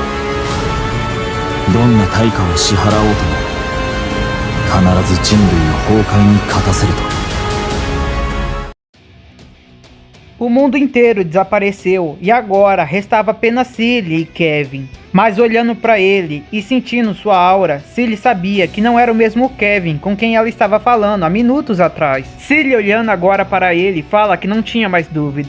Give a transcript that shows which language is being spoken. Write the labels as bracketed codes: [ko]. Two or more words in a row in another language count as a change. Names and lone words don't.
[ja] どんな対価を支払おうとも必ず人類を崩壊に勝たせると。 [pt] O mundo inteiro desapareceu e agora restava apenas Cilly e Kevin. Mas olhando para ele e sentindo sua aura, Cilly sabia que não era o mesmo Kevin com quem ela estava falando há minutos atrás. Cilly, olhando agora para ele, fala que não tinha mais dúvidas.